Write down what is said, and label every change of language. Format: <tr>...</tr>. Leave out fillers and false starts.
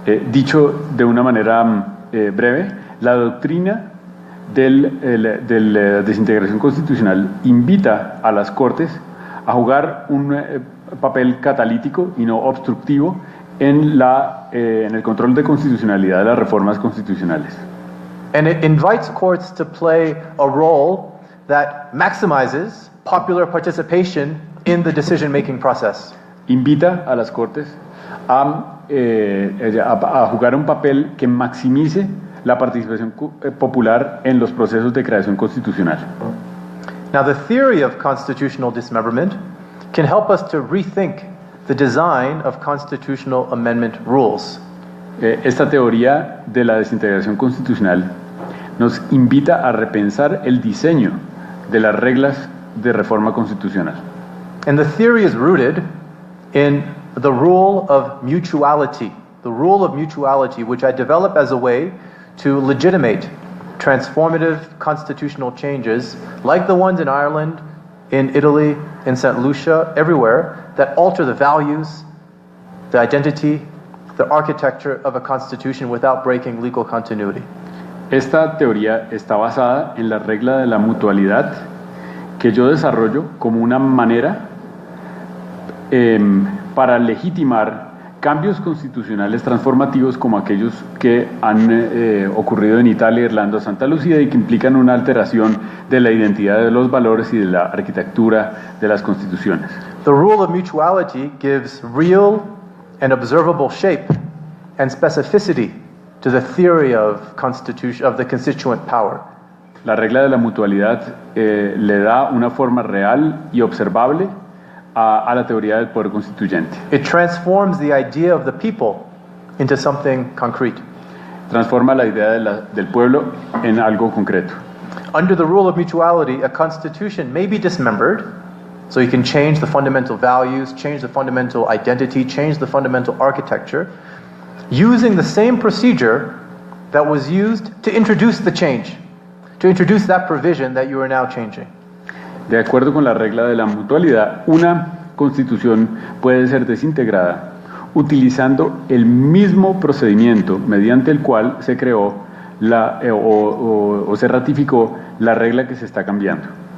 <es>Dicho de una manera breve, la doctrina de la desintegración constitucional invita a las Cortes a jugar un papel catalítico y no obstructivo en el control de constitucionalidad de las reformas constitucionales.</es> <en>And it invites courts to play a role that maximizes popular participation in the decision-making process.</en> <es>Invita a las Cortes a jugar un papel que maximice la participación popular en los procesos de creación constitucional.</es> <en>Now, the theory of constitutional dismemberment can help us to rethink the design of constitutional amendment rules.</en> <es>Esta teoría de la desintegración constitucional nos invita a repensar el diseño de las reglas de reforma constitucional.</es> <en>And the theory is rooted in the rule of mutuality, which I develop as a way to legitimate transformative constitutional changes like the ones in Ireland, in Italy, in St. Lucia, everywhere, that alter the values, the identity, the architecture of a constitution without breaking legal continuity.</en> <es>Esta teoría está basada en la regla de la mutualidad que yo desarrollo como una manera para legitimar cambios constitucionales transformativos como aquellos que han ocurrido en Italia, Irlanda, Santa Lucía y que implican una alteración de la identidad de los valores y de la arquitectura de las constituciones.</es> <en>The rule of mutuality gives real and observable shape and specificity to the theory of the constituent power.</en> <es>La regla de la mutualidad le da una forma real y observable a la teoría del poder constituyente.</es> <en>It transforms the idea of the people into something concrete.</en> <es>Transforma la idea del pueblo en algo concreto.</es> <en>Under the rule of mutuality, a constitution may be dismembered, so you can change the fundamental values, change the fundamental identity, change the fundamental architecture, using the same procedure that was used to introduce the change, to introduce that provision that you are now changing.</en> <es>De acuerdo con la regla de la mutualidad, una constitución puede ser desintegrada utilizando el mismo procedimiento mediante el cual se creó o se ratificó la regla que se está cambiando.</es>